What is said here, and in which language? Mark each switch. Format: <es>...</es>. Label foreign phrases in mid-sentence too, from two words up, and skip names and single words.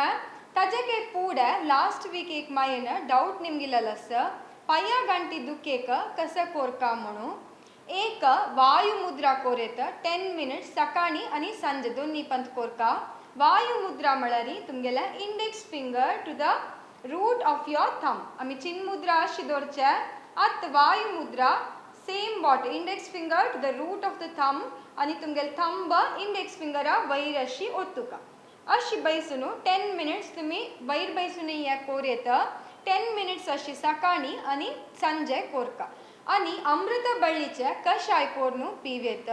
<kok>ताजेक एक पूडे</kok> <en>last week</en> <kok>एक मायेन डाऊट निमगिलस पाया गंटी दुखेक कसं कोरका म्हणून एक वायु मुद्रा कोरेत 10 मिनिट्स सकाळी आणि संजे दोन्ही पंत कोरका. वायु मुद्रा म्हळ्यार तुमगेले</kok> <en>index finger to the root of your thumb.</en> <kok>आमी चिन मुद्रा अशी दवरचे आत वायु मुद्रा</kok> <en>same but index finger to the root of the thumb</en> <kok>आणि तुमगेले</kok> <en>thumb index finger</en> <kok>वयर अशी ओतुका. अशी बैसून 10 मिनिट्स तुम्ही वयर बैसून हे कोरेत 10 मिनिट्स अशी सकाळी आणि संजे कोरका. आणि अमृत बळ्ळीचे कशाय कोरून पिवेत.</kok>